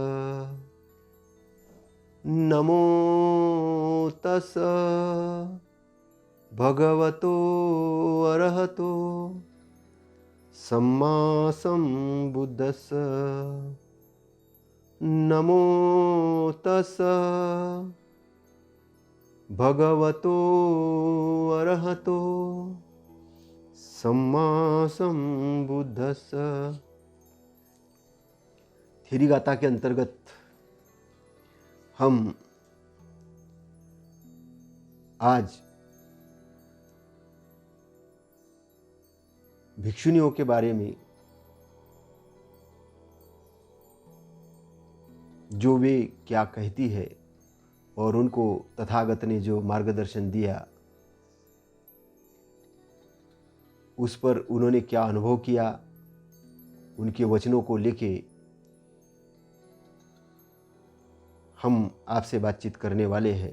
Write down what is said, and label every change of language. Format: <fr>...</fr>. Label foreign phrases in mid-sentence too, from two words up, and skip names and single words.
<pi>नमो तस् भगवतो अरहतो सम्मा सम्बुद्धस्स। नमो तस् भगवतो अरहतो सम्मा सम्बुद्धस्स।</pi> <hi>थेरी गाथा के अंतर्गत हम आज भिक्षुनियों के बारे में, जो वे क्या कहती है और उनको तथागत ने जो मार्गदर्शन दिया, उस पर उन्होंने क्या अनुभव किया, उनके वचनों को लेके हम आपसे बातचीत करने वाले हैं।</hi>